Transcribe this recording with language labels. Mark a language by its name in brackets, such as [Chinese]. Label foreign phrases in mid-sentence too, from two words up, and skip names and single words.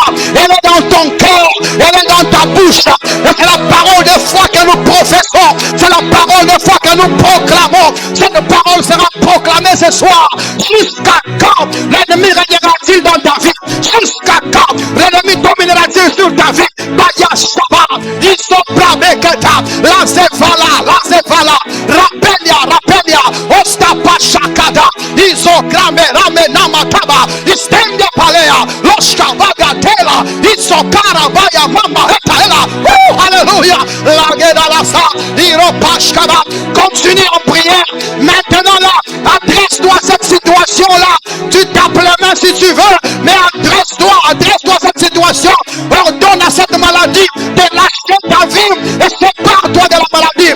[French] Elle est dans ton cœur. Elle est dans ta bouche. C'est la parole de foi que nous professons. C'est la parole de foi que nous proclamons. Cette parole sera proclamée ce soir. Jusqu'à quand l'ennemi régnera-t-il dans ta vie? Jusqu'à quand l'ennemi dominera-t-il sur ta vie? Baya Shaba, Isobrameketa, la Zevala, Rapelia, Ostapa Shakada, Isograme, Ramenamataba, Istendia Palea, Loshkavaga Tela, Isokara Baya Mama Etaela, Alléluia, Lageda Lasa, Iropashkava, continue en prière, maintenant là, adresse-toi à cette situation-là, tu tapes les mains si tu veux, mais adresse-toi à cette situation, ordonne à cette maladie de lâcher ta vie et sépare-toi de la maladie.